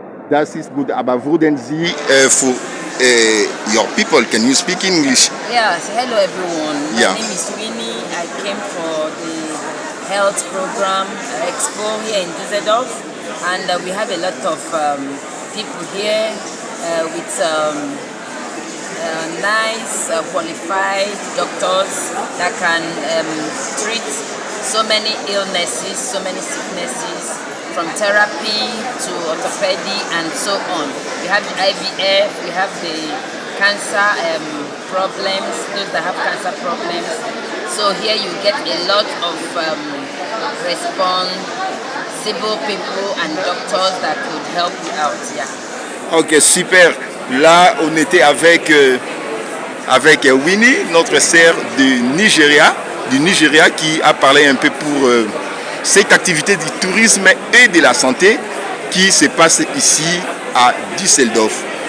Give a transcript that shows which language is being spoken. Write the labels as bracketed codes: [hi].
[de] Das ist gut, aber wurden Sie für [en] your people, can you speak English? Yes, hello everyone. My Yeah. name is Winnie. I came for the health program expo here in Düsseldorf, and we have a lot of people here with nice qualified doctors that can treat so many illnesses, so many sicknesses, from therapy to orthopedic and so on. We have the IVF, we have the cancer problems, those that have cancer problems. So here you get a lot of responsible people and doctors that could help you out. Yeah. Ok, super. [fr] Là, on était avec Winnie, notre sœur du Nigeria, qui a parlé un peu pour cette activité du tourisme et de la santé qui se passe ici à Düsseldorf.